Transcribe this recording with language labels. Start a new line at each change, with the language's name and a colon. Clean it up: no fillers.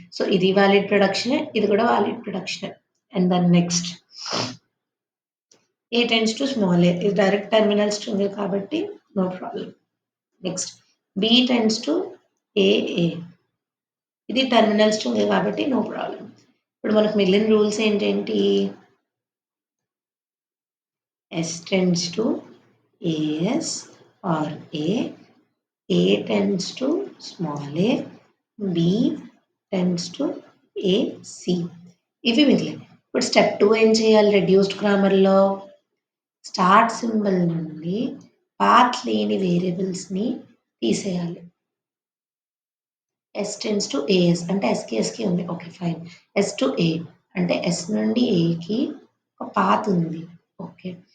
Telugu: So, ఇది valid ప్రొడక్షనే. ఇది కూడా valid ప్రొడక్షనే.
English: And then next A tends to small a.
Telugu: ఇది డైరెక్ట్ టెర్మినల్ స్ట్రింగే కాబట్టి no problem.
English: Next B tends to A A.
Telugu: ఇది టెర్మినల్ స్ట్రింగే కాబట్టి నో ప్రాబ్లమ్. ఇప్పుడు మనకు మిగిలిన రూల్స్ ఏంటేంటి?
English: S tends to AS or A tends to small a, B tends to AC.
Telugu: ఇవి మిగిలాయి. ఇప్పుడు స్టెప్ 2 ఏం చేయాలి రెడ్యూస్డ్ గ్రామర్‌లో? స్టార్ట్ సింబల్ నుండి పాత్ లేని వేరియబుల్స్‌ని తీసేయాలి. ఎస్ టెండ్స్ టు ఏఎస్ అంటే ఎస్‌కి ఉంది. Okay fine. ఎస్ టు ఏ అంటే ఎస్ నుండి ఏకి ఒక పాత్ ఉంది. ఓకే.